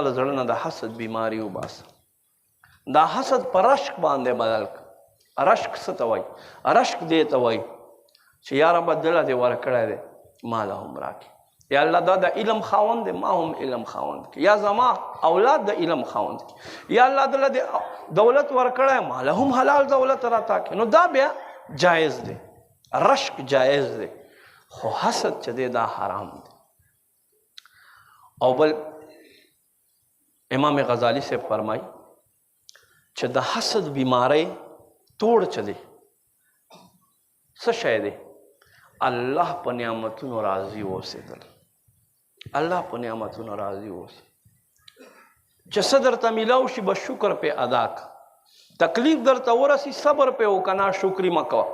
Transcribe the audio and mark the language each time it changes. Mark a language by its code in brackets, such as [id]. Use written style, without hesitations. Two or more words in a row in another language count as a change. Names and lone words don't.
[ps] زړه نه د حسد بیماری وباسه دا حسد په رشک باندې بدل کړه رشک څه ته وایي رشک دې ته وایي چې یا رب دله دې ورکړی دی ما له هم راکړي یا الله دا د علم خاوند دی ما هم علم خاوند کړي یا زما اولاد د علم خاوند کړي یا الله دله دې دولت ورکړی ما له هم حلال دولت راته کړي نو دا بیا جایز دی رشک جایز دی خو حسد چې دی دا حرام دی او بل امام غزالی سے فرمائی چې د حسد بیماری توڑ چلی څه شی دی الله په نعمتونو راضي اوسېدل الله په نعمتونو راضي اوسې چې څه درته میلاو شي به شکر پې ادا که تکلیف درته ورسي صبر پې وکړه ناشکري مه کوه